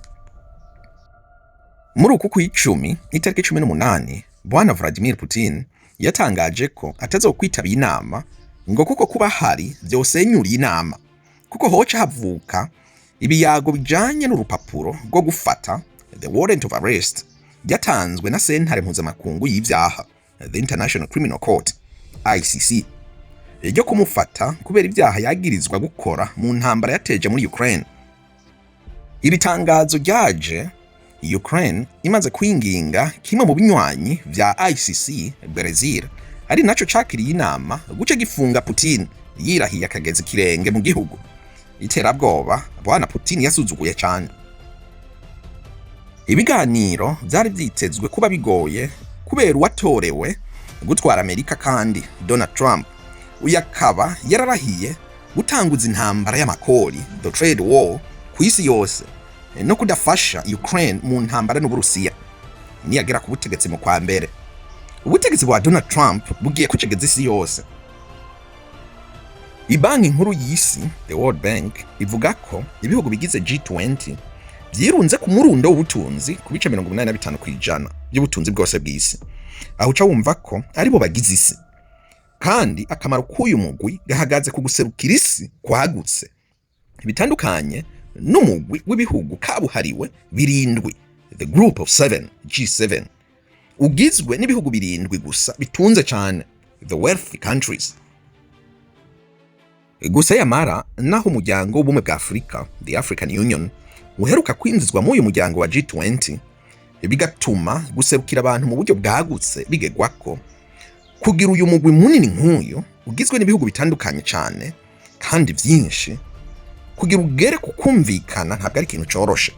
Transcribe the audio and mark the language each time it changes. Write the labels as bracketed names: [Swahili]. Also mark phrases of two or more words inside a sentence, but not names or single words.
[Rundi] Muri uku kw'icumi itariki 18, Bwana Vladimir Putin yatangaje ko atazokwitabira inama ngo kuko kuba hari vyosenyuriye inama, kuko hoca havuka ibiyago bijanye n'urupapuro rwo gufata, [English] the warrant of arrest, [Rundi] yatanzwe na sentare mpuzamakungu y'ivyaha, [English] the International Criminal Court, ICC, [Rundi] ryo kumufata kubera ivyaha yagirizwa gukora mu ntambara yateje muri Ukraine. Iri tangazo ryaje Ukraine imaze kwinginga kimwe mu binywanyi vya ICC, Brazil, ari naco cakiriye inama guce gifunga Putin yirahiye akageza kirenge mu gihugu. Iterabwoba Bwana Putin yasuzuguye cyane. Ibiganiro vyari vyitezwe kuba bigoye kubera uwatorewe gutwara Amerika, kandi Donald Trump uyakaba yararahiye gutanguza intambara y'amakori, [English] the trade war, [Rundi] ku isi yose no kudafasha Ukraine mu ntambara n'Uburusiya. Niyagera ku butegetsi mu kwa mbere, ubutegetsi bwa Donald Trump bugiye kucegeza isi yose. Ibanki nkuru y'isi, [English] the World Bank, [Rundi] ivuga ko ibihugu bigize G20 vyirunze ku murundo w'ubutunzi ku bice 85% by'ubutunzi bwose bw'isi, aho uca wumva ko aribo bagize isi. Kandi akamaro k'uyu mugwi gahagaze ku guserukira isi kwagutse bitandukanye n'umugwi w'ibihugu kabuhariwe birindwi, [English] the Group of 7, [Rundi] G7, ugizwe n'ibihugu birindwi gusa bitunze cyane, [English] the wealthy countries. [Rundi] Gusa yamara naho umuryango w'ubumwe bwa Afrika, [English] the African Union, [Rundi] uheruka kwinjizwa mu uyu muryango wa G20, bigatuma guserukira abantu mu buryo bwagutse bigegwako, kugira uyu mugwi munini nk'uyu ugizwe n'ibihugu bitandukanye cyane kandi vyinshi, kugira ugere ku kumvikana ntabwo ari ikintu coroshe.